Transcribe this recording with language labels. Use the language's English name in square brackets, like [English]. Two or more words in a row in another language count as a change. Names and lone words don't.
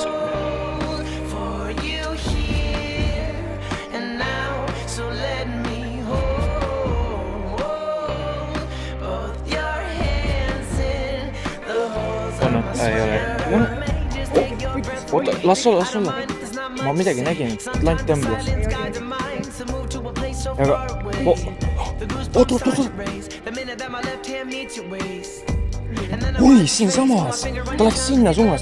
[English] For you here and now, so let me hold both your hands in the holes of my sweater. Just take your breath. [Estonian] Oota, las olla. Ma midagi nägin, et lant tõmblas. [English] Silence guides your mind to move [Estonian] aga oot. Oi, siinsamas. Ta läks sinna suunas.